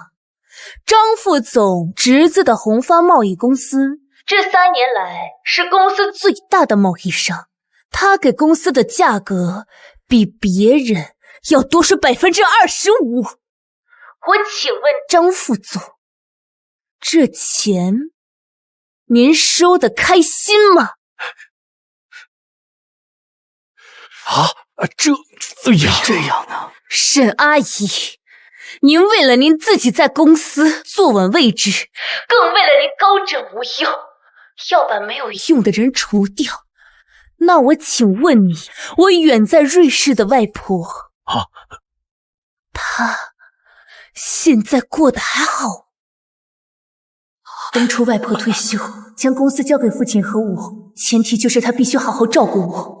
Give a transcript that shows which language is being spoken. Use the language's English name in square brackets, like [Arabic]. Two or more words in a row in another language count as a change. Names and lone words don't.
[Chinese] 張副總侄子的宏發貿易公司這3年來是公司最大的貿易商，他給公司的價格比別人要多出25%。我請問張副總，這錢您收得開心嗎？這樣呢？沈阿姨，您為了您自己在公司坐穩位置，更為了您高枕無憂，要把沒有用的人除掉。那我請問你，我遠在瑞士的外婆，她現在過得還好？當初外婆退休，將公司交給父親和我，前提就是她必須好好照顧我。